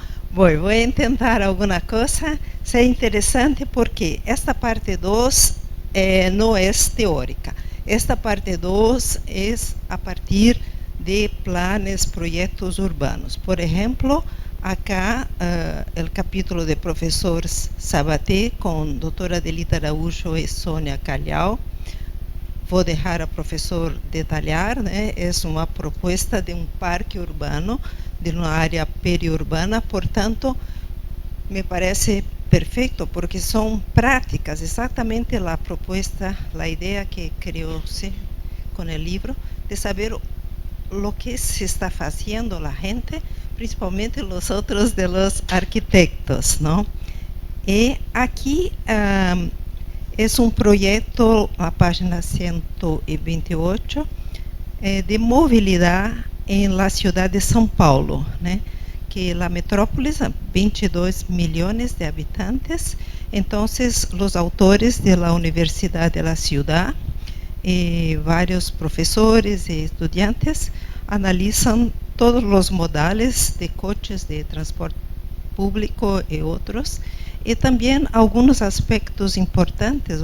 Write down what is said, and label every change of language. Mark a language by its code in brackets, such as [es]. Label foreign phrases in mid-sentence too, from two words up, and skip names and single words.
[es] Voy a intentar alguna cosa, sea interesante, porque esta parte 2 no es teórica. Esta parte 2 es a partir de planes, proyectos urbanos. Por ejemplo, acá el capítulo de profesor Sabaté con doctora Adelita Araújo y Sonia Calhau. [pt] Vou deixar a professor detalhar, né? É uma proposta de um parque urbano, de uma área periurbana, portanto, me parece perfeito, porque são práticas, exatamente a proposta, a ideia que criou-se com o livro, de saber o que se está fazendo a gente, principalmente os outros [es] de los arquitectos, [pt] não? E aqui [es] es un proyecto, a página 128, de movilidad en la ciudad de São Paulo, ¿no? Que la metrópolis, 22 millones de habitantes. Entonces, los autores de la Universidad de la Ciudad, varios profesores y estudiantes, analizan todos los modales de coches de transporte público y otros, y también algunos aspectos importantes.